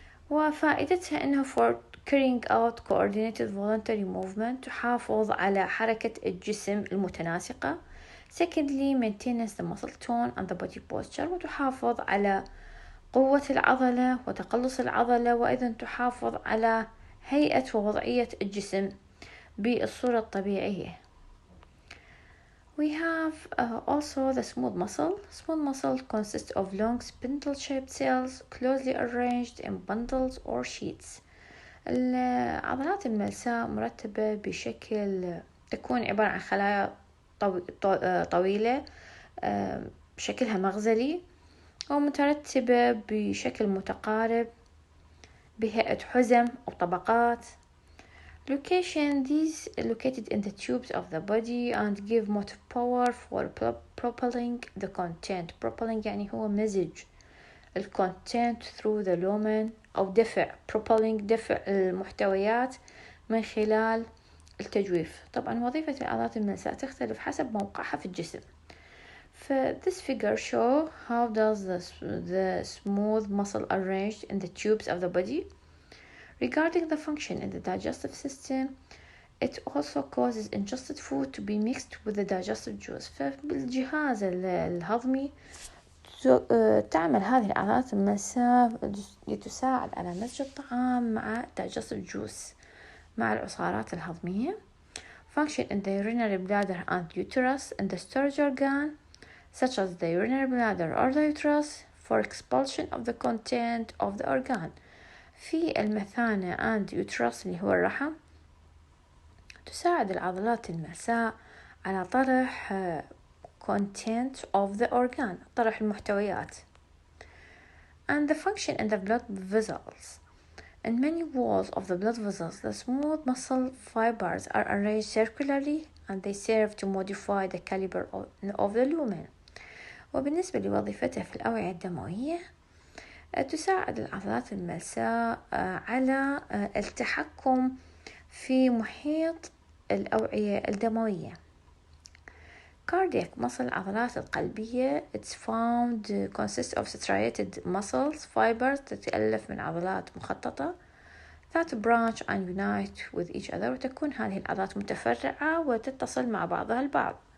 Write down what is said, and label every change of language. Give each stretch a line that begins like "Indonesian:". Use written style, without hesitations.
Arabic: وفائدتها إنه
English: for carrying out coordinated voluntary movement
Arabic: تحافظ على حركة الجسم المتناسقة.
English: secondly maintenance the muscle tone and the body posture
Arabic: وتحافظ على قوة العضلة وتقلص العضلة وأيضا تحافظ على هيئة ووضعية الجسم بالصورة الطبيعية.
English: We have also the smooth muscle. Smooth muscle consists of long spindle-shaped cells closely arranged in bundles or sheets.
Arabic: العضلات الملساء مرتبة بشكل تكون عبارة عن خلايا طويلة شكلها مغزلي ومترتبة بشكل متقارب بهيئة حزم أو طبقات.
English: Location these located in the tubes of the body and give motive power for propelling the content.
Arabic: Propelling يعني هو مزج الcontent
English: through the lumen
Arabic: أو propelling دفع المحتويات من خلال التجويف. طبعا وظيفة العضلات الملساء تختلف حسب موقعها في الجسم.
English: This figure show how does the smooth muscle arranged in the tubes of the body. Regarding the function in the digestive system, it also causes ingested food to be mixed with the digestive juice.
Arabic: فبالجهاز الهضمي تعمل هذه العضلات الملساء لتساعد على مزج الطعام مع digestive juice مع العصارات الهضمية.
English: Function in the urinary bladder and uterus and the storage organ such as the urinary bladder or the uterus for expulsion of the content of the organ.
Arabic: في المثانة
English: and uterus
Arabic: اللي هو الرحم تساعد العضلات الملساء على طرح
English: content of the organ،
Arabic: طرح المحتويات.
English: And the function in the blood vessels. In many walls of the blood vessels, the smooth muscle fibers are arranged circularly and they serve to modify the caliber of the lumen.
Arabic: وبالنسبة لوظيفتها في الأوعية الدموية، تساعد العضلات الملساء على التحكم في محيط الأوعية الدموية.
English: Cardiac muscle
Arabic: عضلات القلبية
English: it's found consists of striated muscles fibers
Arabic: تتألف من عضلات مخططة
English: that branch and unite with each other،
Arabic: وتكون هذه العضلات متفرعة وتتصل مع بعضها البعض.